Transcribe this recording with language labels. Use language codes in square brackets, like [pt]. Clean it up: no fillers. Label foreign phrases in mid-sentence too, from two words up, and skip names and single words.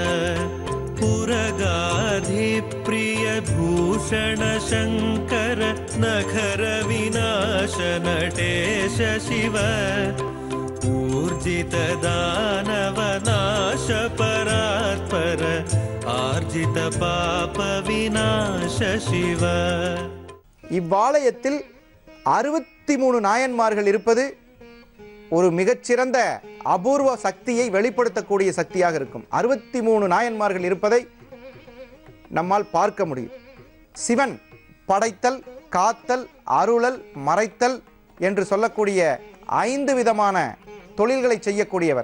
[sa] पुरगाधिप्रिय भूषण शङ्कर नखर विनाश नटेश शिव ऊर्जित दानव नाश परात्पर आर्जित पाप विनाश शिव. [ta] இவ்வாலயத்தில் 63 நாயன்மார்கள் இருப்பது ஒரு மிகச்சிறந்த அபூர்வ சக்தியை வெளிப்படுத்தக்கூடிய சக்தியாக இருக்கும். 63 நாயன்மார்கள் இருப்பதை நம்மால் பார்க்க முடியும். சிவன் படைத்தல், காத்தல், அருளல், மறைத்தல் என்று சொல்லக்கூடிய 5 விதமான தொழில்களை செய்யக்கூடியவர்.